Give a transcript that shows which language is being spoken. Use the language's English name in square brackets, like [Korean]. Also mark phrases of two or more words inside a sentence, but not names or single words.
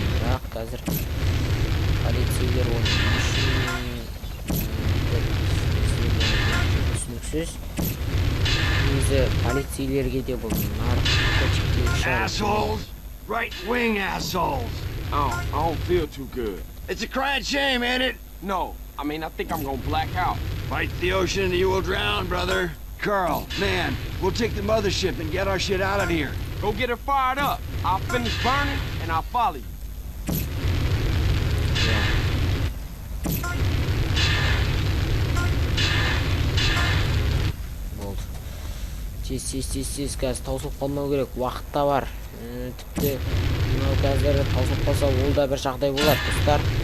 [Kazakh] Бірақ қазір полицейлер оны үшін түсініксіз. Өзі полицейлерге де бұл наркотикті [English] Assholes! Right-wing assholes! I don't feel too good. It's a crying shame, ain't it? No, I mean, I think I'm gonna black out. Fight the ocean and you will drown, brother. Carl, man, we'll take the mothership and get our shit out of here. Go get her fired up. I'll finish burning and I'll follow you. [Kazakh] Болды. Тез, қазір таусылып қалмау керек. Уақыт та бар. Тіпті мынау қазір таусылып қалса, ол да бір жағдай болады, достар.